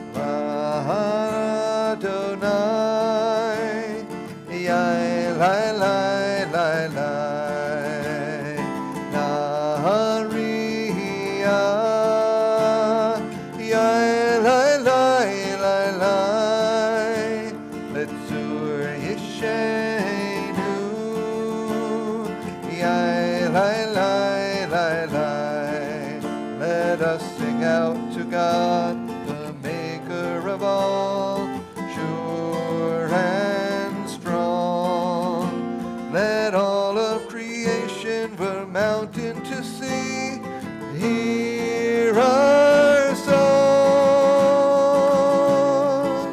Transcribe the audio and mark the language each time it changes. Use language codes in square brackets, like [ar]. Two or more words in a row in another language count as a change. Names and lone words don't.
[he] אדוני, יאי לאי לאי לאי לאי, נהריה, יאי לאי לאי לאי לאי, לצור ישענו, יאי לאי לאי לאי לאי. [en] Let us sing out to God, the maker of all, sure and strong. Let all of creation, from mountain to sea, hear our song.